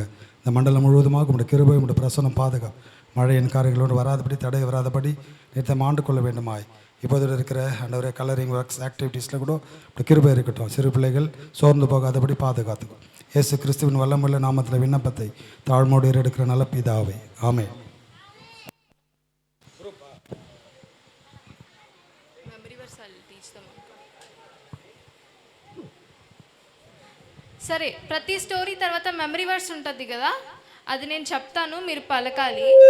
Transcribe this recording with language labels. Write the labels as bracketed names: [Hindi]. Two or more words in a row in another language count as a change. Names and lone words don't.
[Tamil] இந்த மண்டலம் முழுவதுமாக உங்களுடைய கிருபை, உங்களுடைய பிரசனம் பாதுகாப்பு, மழையின் காரியங்களோடு வராதபடி, தடை வராதபடி நிறுத்தம் ஆண்டு கொள்ள வேண்டுமாய். இப்போது இருக்கிற ஆண்டவரே [English] colouring works activities [Tamil] கூட இப்படி கிருபை இருக்கட்டும். சிறு பிள்ளைகள் சோர்ந்து போகாதபடி பாதுகாத்துக்கும். இயேசு கிறிஸ்துவின் வல்லமுள்ள நாமத்தில் விண்ணப்பத்தை தாழ்மோடு ஏறெடுக்கிற நல்ல பிதாவே, ஆமென். [Telugu] సరే, ప్రతి స్టోరీ తర్వాత [English] memory verse [Telugu] ఉంటుంది కదా, అది నేను చెప్తాను, మీరు పలకాలి.